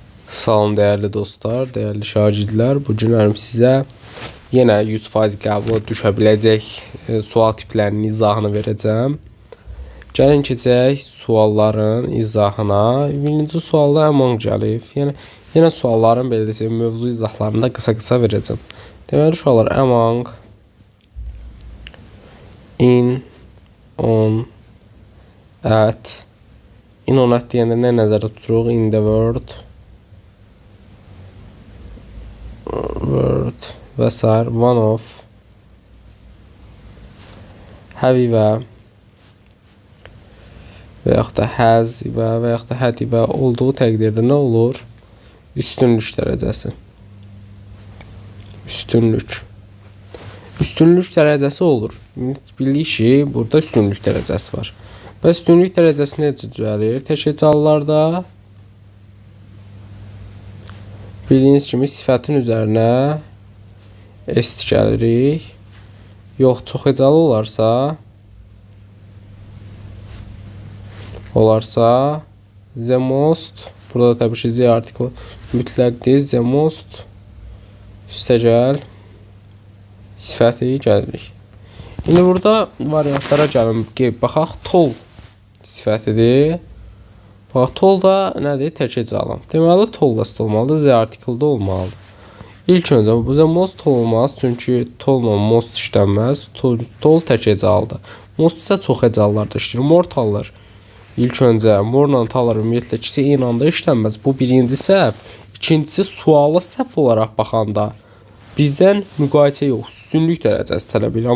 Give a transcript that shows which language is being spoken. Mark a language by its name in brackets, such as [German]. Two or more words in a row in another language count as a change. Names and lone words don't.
[Azerbaijani] Salam dəyərli dostlar, dəyərli şagirdlər. Bu gün sizə yenə 100% qəbula düşə biləcək sual tiplərinin izahını verəcəm. Gəlin keçək sualların izahına. Birinci sualda among gəlib. Yenə sualların belə desək mövzu izahlarını da qısa verəcəm. Deməli uşaqlar [English] among, in, on, at. In on at [Azerbaijani] deyəndə nə nəzərdə tuturuq? [English] In the world [Azerbaijani] və sair, [English] one of, [Azerbaijani] həvivə və yaxud da has və yaxud da had və olduğu təqdirdə nə olur? Üstünlük dərəcəsi. Üstünlük dərəcəsi olur. Bildik ki, burada üstünlük dərəcəsi var. Və üstünlük dərəcəsi necə düzəlir? Təşkilçalılarda bildiyiniz kimi sifətin üzərinə est gəlirik. Yox, çox hecalı olarsa [English] the most, [Azerbaijani] burada təbii ki, z artiklı mütləqdir. [English] The most [Azerbaijani] üstəgəl sifəti gəlirik. İndi burada variantlara gəlin. Baxaq, tall sifətidir. Bax, tall da nədir? Tək hecalı. Deməli, tall da olmalıdır, z artiklda olmalıdır. İlk öncə bu [English] the most tall [Azerbaijani] olmaz, çünki tall-la most işlənməz. Tall tək hecalıdır. Most isə çox hecalılarda işləyir. [English] More tallır. [Azerbaijani] İlk öncə more-la tallır ümumiyyətlə ikisi eyni anda işlənməz. Bu birinci səhv. İkincisi, suala səhv olaraq baxanda bizdən müqayisə yox, üstünlük dərəcəsi tələb edir.